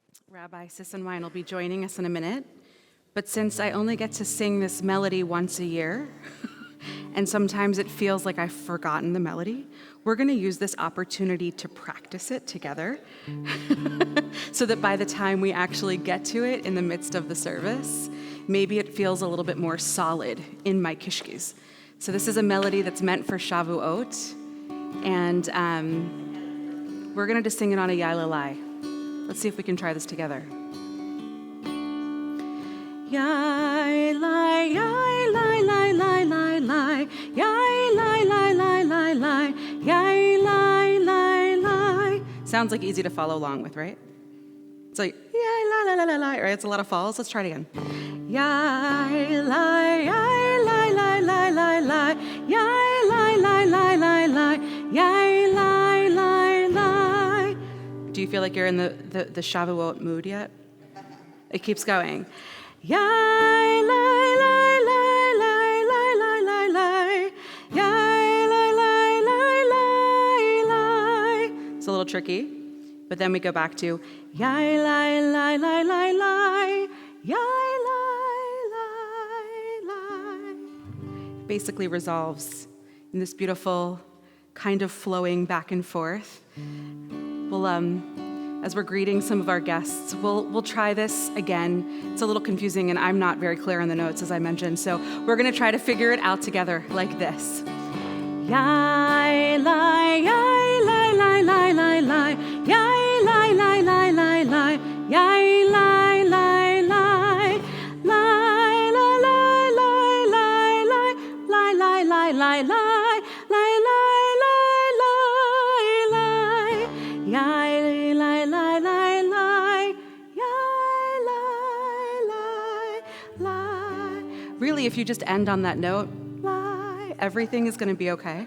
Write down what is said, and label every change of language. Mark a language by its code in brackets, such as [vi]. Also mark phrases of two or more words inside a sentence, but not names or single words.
[en] Rabbi Sissenwein will be joining us in a minute, but since I only get to sing this melody once a year, and sometimes it feels like I've forgotten the melody, we're going to use this opportunity to practice it together so that by the time we actually get to it in the midst of the service, maybe it feels a little bit more solid in my kishkis. So this is a melody that's meant for Shavuot, and we're going to just sing it on a Yai-la-lai. Let's see if we can try this together. Yai-lai, yai-lai, lai, lai, lai, lai, yai-lai, lai, lai, lai, lai, yai-lai, lai, lai. Sounds like easy to follow along with, right? It's like, yai-lai, lai, lai, lai, right? It's a lot of falls. Let's try it again. Yai-lai, yai-lai, lai, lai, lai, lai, yai-lai, lai, lai, lai, lai, yai-lai, lai, lai. Do you feel like you're in the Shavuot mood yet? It keeps going. Yai, lai, lai, lai, lai, lai, lai, lai, lai. Yai, lai, lai, lai, lai, lai. It's a little tricky, but then we go back to yai, lai, lai, lai, lai, lai. Yai, lai, lai, lai. Basically resolves in this beautiful kind of flowing back and forth. We'll, as we're greeting some of our guests, we'll try this again. It's a little confusing, and I'm not very clear on the notes, as I mentioned, so we're going to try to figure it out together like this. Yai, lai, yai, lai, lai, lai, lai, lai, yai, lai, lai, lai, lai, lai, yai, lai, lai, lai, lai, lai, lai, lai, lai, lai, lai, lai, lai, lai, lai. Really, if you just end on that note, everything is going to be okay.